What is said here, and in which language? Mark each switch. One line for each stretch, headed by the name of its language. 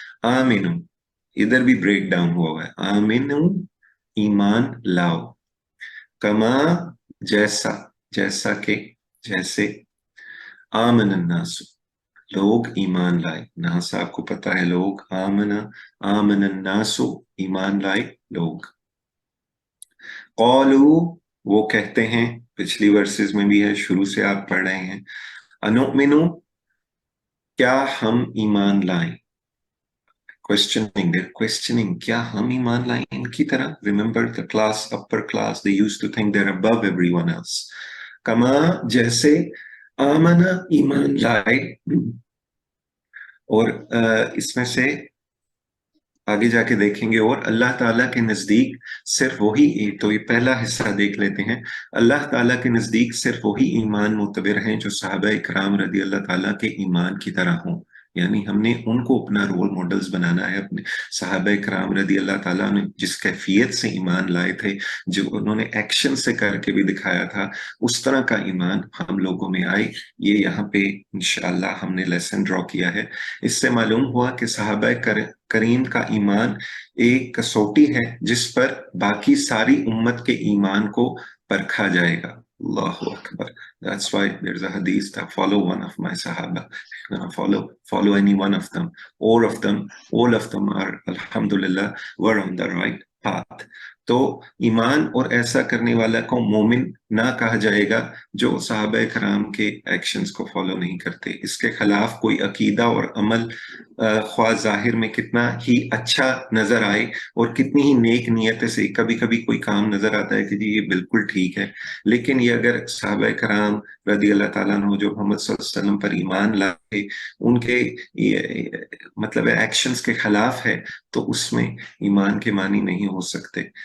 Hindi: आमिनु इधर भी break down हुआ है, आमिनु ईमान लाओ, कमा जैसा, जैसा के जैसे, आमन अन्नासु लोग ईमान लाए, नास आपको पता है लोग, आमना आमन अन्नासु ईमान लाए लोग। कौलू वो कहते हैं, पिछली वर्सेस में भी है, शुरू से आप पढ़ रहे हैं, अनुमिनु क्या हम ईमान लाएं,
English: questioning, they're questioning,
Hindi: क्या हम ईमान लाएं इनकी तरह।
English: Remember the class, upper class, they used to think they're above everyone else।
Hindi: कमा जैसे आमना ईमान लाए, और इसमें से आगे जाके देखेंगे, और अल्लाह ताला के नजदीक सिर्फ वही, तो ये पहला हिस्सा देख लेते हैं, अल्लाह ताला के नजदीक सिर्फ वही ईमान मुतबर हैं जो सहाबा इकराम रज़ी अल्लाह ताला के ईमान की तरह हों, यानी हमने उनको अपना रोल मॉडल्स बनाना है। अपने सहाबा इकराम रज़ी अल्लाह ताला ने जिस कैफियत से ईमान लाए थे, जो उन्होंने एक्शन से करके भी दिखाया था, उस तरह का ईमान हम लोगों में आए। ये यहाँ पे इंशाअल्लाह हमने लेसन ड्रॉ किया है। इससे मालूम हुआ कि सहाबा करीम का ईमान एक कसौटी है जिस पर बाकी सारी उम्मत के ईमान को परखा जाएगा।
Arabic: Allahu Akbar.
English: That's why there's a hadith that follow one of my Sahaba. Follow any one of them. All of them are, alhamdulillah, were on the right path.
Hindi: तो ईमान और ऐसा करने वाला को मोमिन ना कहा जाएगा जो सहाबा कराम के एक्शंस को फॉलो नहीं करते। इसके खिलाफ कोई अकीदा और अमल ख्वाह जाहिर में कितना ही अच्छा नजर आए और कितनी ही नेक नियत से कभी कभी कोई काम नजर आता है कि जी ये बिल्कुल ठीक है, लेकिन ये अगर सहाबा कराम रज़ी अल्लाह ताला अन्हु जो मोहम्मद सल्लल्लाहु अलैहि वसल्लम पर ईमान लाए उनके मतलब एक्शंस के खिलाफ है, तो उसमें ईमान के मानी नहीं हो सकते।